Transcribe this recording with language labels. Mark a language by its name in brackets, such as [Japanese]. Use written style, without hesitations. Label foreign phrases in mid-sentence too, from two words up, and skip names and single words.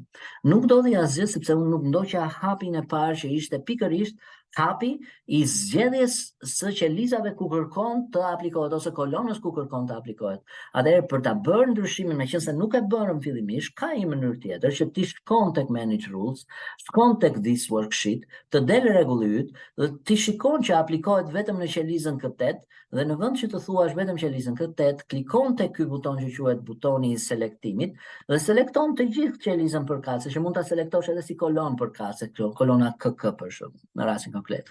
[Albanian] Nuk ndodhi asgjë sepse unë nuk ndoqa hapin e parë që ishte pikërisht hapi i zgjedhjes së qelizave ku kërkon të aplikohet ose kolonës ku kërkon të aplikohet. Atëherë për ta bërë ndryshimin, meqense nuk e bërëm fillimisht, ka një mënyrë tjetër që ti shkon tek [English] manage rules, [Albanian] shkon tek [English] this worksheet, [Albanian] të del rregulli yt dhe ti shikon që aplikohet vetëm në qelizën K8 dhe në vend që të thuash vetëm qelizën K8, klikon tek ky buton që quhet butoni i selektimit dhe selekton të gjithë qelizën përkatëse, që mund ta selektosh edhe si kolon përkatëse, kolona KK për shembull, në rastin konkret.